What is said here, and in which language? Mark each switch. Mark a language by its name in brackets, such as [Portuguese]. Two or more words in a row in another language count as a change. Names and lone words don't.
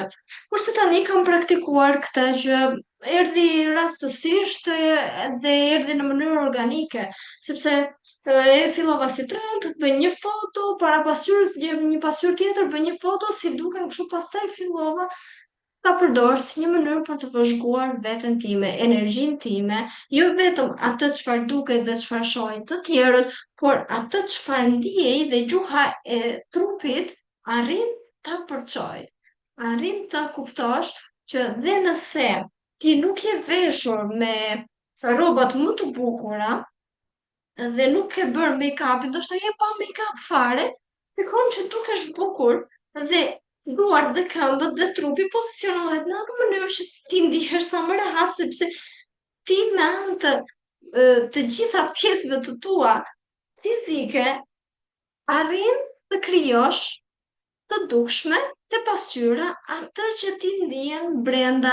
[Albanian] Kurse tani kam praktikuar këtë që erdhi rastësisht dhe erdhi në mënyrë organike, sepse e fillova si trend, bëj një foto, para pasqyrës, një pasqyrë tjetër, bëj një foto, si duken kështu, pastaj fillova ta përdor si një mënyrë për të vëzhguar veten time, energjinë time, jo vetëm atë çfarë duket dhe çfarë shohin të tjerët, por atë çfarë ndiej dhe gjuha e trupit arrin ta përçoj. Arrin ta kuptosh që dhe nëse ti nuk je veshur me rrobat më të bukura dhe nuk ke bërë make-up, ndoshta je pa make-up fare, shikon që dukesh bukur dhe duart dhe këmbët dhe trupi pozicionohet në atë mënyrë që ti ndihesh sa më rehat, sepse ti me anë të gjitha pjesëve të tua fizike arrin të krijosh të dukshme të pasqyra atë që ti ndihen brenda.